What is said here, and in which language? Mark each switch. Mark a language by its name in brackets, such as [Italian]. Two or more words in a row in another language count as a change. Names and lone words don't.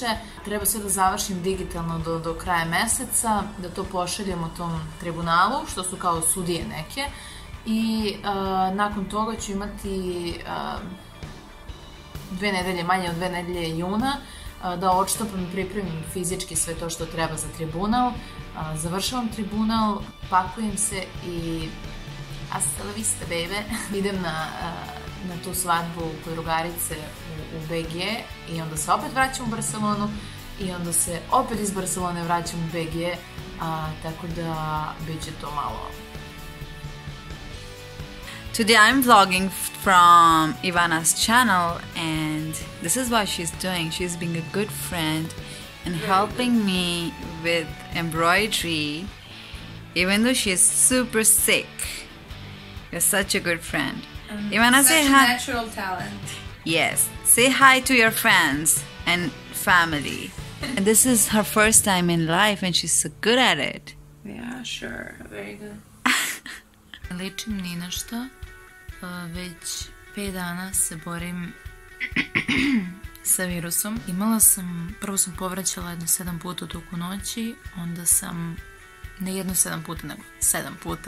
[Serbian] Treba sve da završim digitalno do kraja meseca, da to pošaljemo tom tribunalu, što su kao sudije neke. I nakon toga ću imati 2 nedelje, manje od 2 nedelje juna, da odštopam i pripremim fizički sve to što treba za tribunal. Završavam tribunal, pakujem se i [Spanish] hasta la vista, [Serbian] baby. Idem na tu svadbu kod drugarice u BG i onda se opet vraćam u Barcelonu i onda se opet iz Barcelone vraćam u BG, tako da bit će to malo. [English] Today I'm vlogging from Ivana's channel, and this is what she's doing. She's being a good friend and helping me with embroidery, even though she's super sick. You're such a good friend. Ivana, say hi. Natural talent. Yes, say hi to your friends and family. And this is her first time in life, and she's so good at it. Yeah, sure. Very good. [Serbian] Ličim ni na što. Već 5 dana se borim sa virusom. Prvo sam povraćala jedno 7 puta u toku noći, onda sam, ne jedno 7 puta, nego 7 puta.